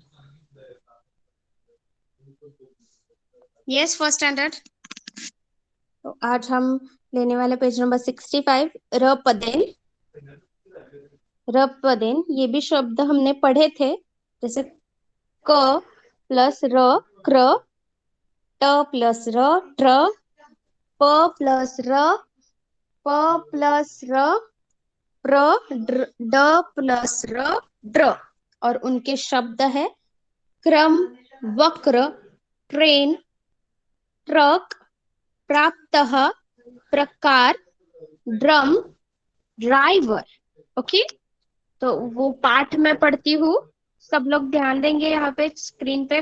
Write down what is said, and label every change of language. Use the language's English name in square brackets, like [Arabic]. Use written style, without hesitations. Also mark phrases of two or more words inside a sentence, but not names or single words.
[English] yes, first standard. [Hindi] तो आज हम लेने वाले [English] page number [Hindi] 65, रपदेन। रपदेन, ये भी शब्द हमने पढ़े थे, जैसे क प्लस र क्र, ट प्लस र ट्र, प प्लस र प प्लस र प्र, ड प्लस र ड्र। और उनके शब्द है क्रम, वक्र, ट्रेन, ट्रक, प्राप्तः, प्रकार, ड्रम, ड्राइवर। ओके, तो वो पाठ में पढ़ती हूँ, सब लोग ध्यान देंगे यहाँ पे स्क्रीन पे।